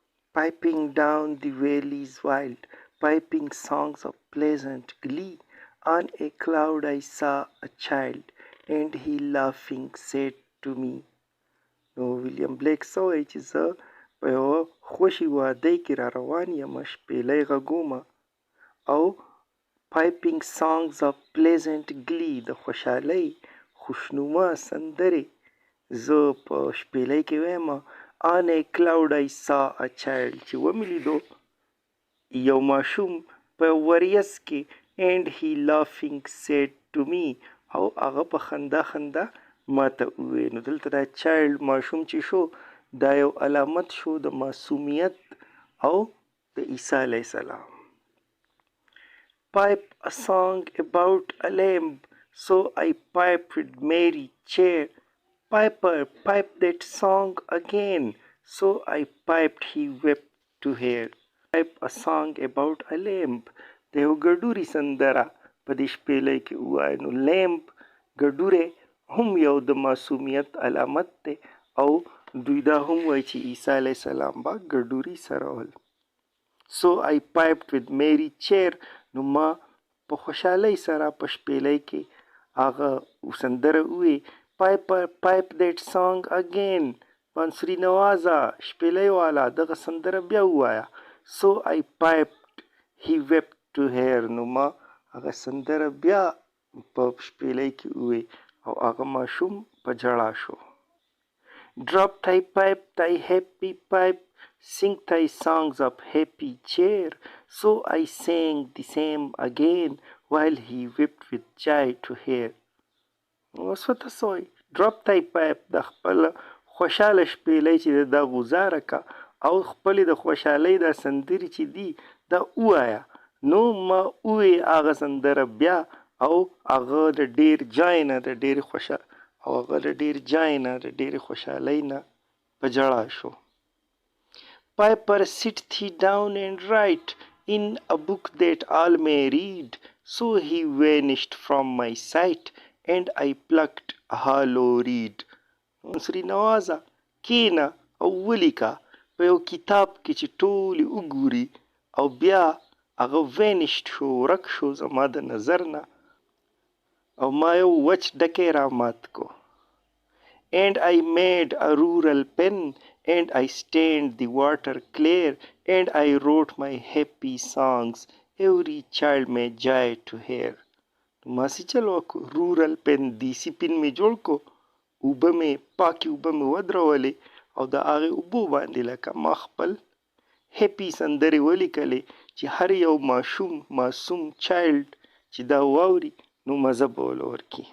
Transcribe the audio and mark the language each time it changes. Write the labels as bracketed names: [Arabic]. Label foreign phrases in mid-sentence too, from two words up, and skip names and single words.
[English] Piping down the valleys wild, piping songs of pleasant glee. On a cloud I saw a child, and he laughing said to me. [Pashto] نو ویلیام بلیک سوی چې زه په یوه خوشي وادۍ کې را روان یم، شپېلۍ غږومه او [English] piping songs of pleasant glee [Pashto] د خوشحالۍ خوشنما سندرې زه په شپېلۍ کې ویم. [English] on a cloud I saw a child [Pashto] چې ومې لیدو یو ماشوم په وریځ کې [English] and he laughing said to me [Pashto] او هغه په خندا خندا ماته ووی. نو دلته دا چایلډ ماشوم چې شو دا یو علامت شو د معصومیت او د عیسی علیه السلام. [English] Pipe a song about a lamb, so I piped with merry cheer. Piper, pipe that song again, so I piped he wept to hear. Pipe a song about a lamb. [Pashto] د یو ګډوري سندره په دې شپېلۍ کې ووایه. نو لیمب ګډوری هم یو د معصومیت علامت دی او دوی دا هم وایي چې عیسی علیه السلام به ګډوري سرول. [English] So I piped with merry cheer. [Pashto] نو ما په خوشحالۍ سره په شپېلۍ کې هغه سندره ووی. [English] Piper, pipe that song again. [Pashto] بانسري نوازه شپېلۍ والا دغه سندره بیا ووایه. [English] So I piped he wept to hear. [Pashto] نو ما هغه سندره بیا په شپېلۍ کې ووی او هغه ماشوم په ژړا شو. [English] Drop thy pipe, thy happy pipe, sing thy songs of happy cheer. So I sang the same again, while he wept with joy to hear. [Pashto] اوس ورته څه وایي؟ [English] Drop thy pipe. [Pashto] د خپل خوشحاله شپېلۍ چې دا غوزاره که او خپلې د خوشحالۍ دا سندرې چې دي دا ووایه. نو ما ووی هغه سندره بیا او هغه د ډېر جای نه د ډېرې خوشحالۍ نه په ژړا شو. [English] Piper, sit thee down and write in a book that all may read. So he vanished from my sight and I plucked a hollow reed. [Pashto] سری نوازه کېنه او ولیکه په یو کتاب کې چې ټولې وګوري او بیا هغه وینشت شو ورک شو زما د نظر نه او ما یو وچ ډکی را مات کو. [English] And I made a rural pen and I stained the water clear and I wrote my happy songs every child may joy to hear. [Pashto] ما څه چل وکړو؟ [English] rural pen [Pashto] دیسي پن مې جوړ کو، اوبه مې پاکې اوبه مې ودرولې او د هغې اوبو باندې لکه ما خپل هیپي سندرې ولیکلې چې هر یو معصوم چایلډ چې دا واوري نو مزه به ورکړي.